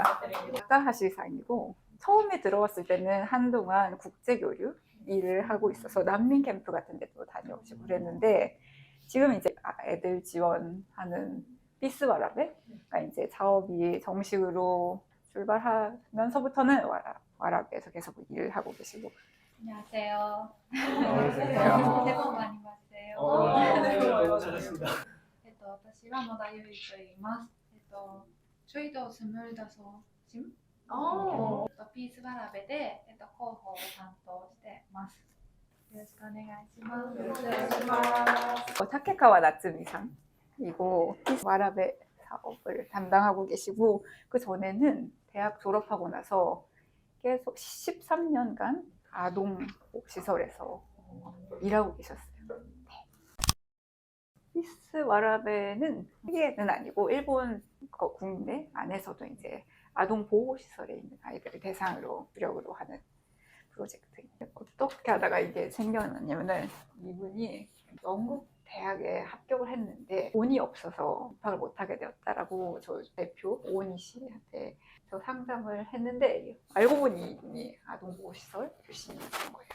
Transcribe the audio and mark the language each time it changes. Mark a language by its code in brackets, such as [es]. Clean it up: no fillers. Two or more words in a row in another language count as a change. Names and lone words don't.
[ko] 타카하시상이고 처음에 들어왔을 때는 한동안 국제교류 일을 하고 있어서 난민 캠프 같은 데도 다녀오시고 그랬는데 지금 이제 애들 지원하는 피스와라베가 이제 사업이 정식으로 출발하면서부터는 와라베에서 계속 일을 하고 계시고. 안녕하세요. 안녕하세요. 새해 복 많이 받으세요. 네, 잘하셨습니다. [ja] 私は野田ゆいと言います。 [ko] 저희도 25심? [ja] ピースワラベで広報を担当してます。よろしくお願いします。よろしくお願いします。 [ko] 타케카와 나츠미상이고 피스와라베 사업을 담당하고 계시고 그 전에는 대학 졸업하고 나서 계속 13년간 아동시설에서 일하고 계셨어요. 피스와라베는 세계는 아니고 일본 국내 안에서도 이제 아동 보호시설에 있는 아이들을 대상으로 주력으로 하는 프로젝트인데 어떻게 하다가 이게 생겨났냐면은 이분이 영국 대학에 합격을 했는데 돈이 없어서 입학을 못하게 되었다라고 저 대표 오은희 씨한테 저 상담을 했는데 알고 보니 이분이 아동보호시설 출신이었던 거예요.